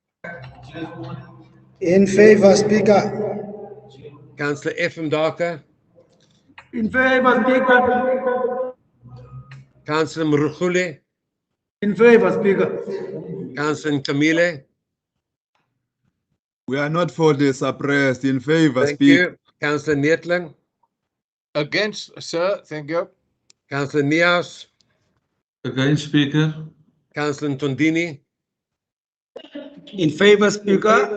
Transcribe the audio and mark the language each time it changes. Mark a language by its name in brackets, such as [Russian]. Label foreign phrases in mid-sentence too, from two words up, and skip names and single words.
[English] In favour, Speaker. Councillor F. Mdaka. In favour, Speaker. Councillor Mrugule. In favour, Speaker. Councillor Camille. We are not for the suppressed. In favor, Thank Speaker. you. Councillor Neethling. Against, sir. Thank you. Councillor Niehaus. Against, Speaker. Councillor Tondini. In favor, Speaker.